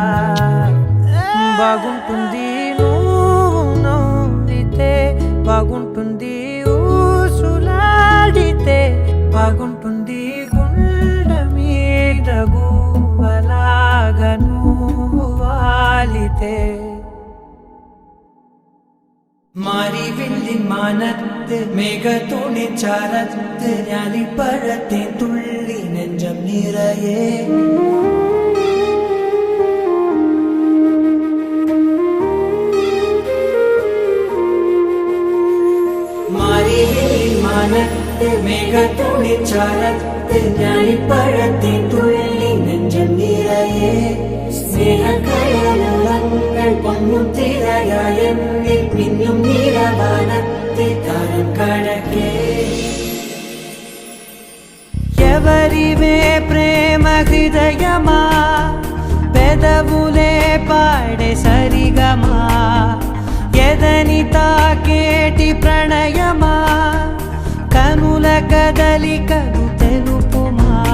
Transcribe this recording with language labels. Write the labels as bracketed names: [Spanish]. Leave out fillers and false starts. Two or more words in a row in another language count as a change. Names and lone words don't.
[Telugu] బాగుంటుంది నువ్వు నవ్వితే, బాగుంటుంది ఊసులాడితే, బాగుంటుంది గుండె మీద గువ్వలాగా నువ్వు വാലിതേ. [Malayalam] മാറി വില്ലിൻ മാനത്ത് മേഘത്തോണി ചാരത്ത്, ഞാലിപ്പഴത്തെ തുള്ളി നെഞ്ചം നിറയെ. മാറി വില്ലിൻ മാനത്ത് മേഘത്തോണി ചാരത്ത്, ഞാലിപ്പഴത്തെ തുള്ളി നെഞ്ചം നിറയെ. സ്നേഹക്കടലുകൾ പൊങ്ങും തിരയായെന്നിൽ പിന്നും നീലവാനത്തെ താരം കടക്കേ. [Telugu] ఎవరివే ప్రేమ హృదయమా, పెదవులే పాడే సరిగమా, ఎదని తాకేటి ప్రణయమా, కనుల కదలికలు తెలుపుమా,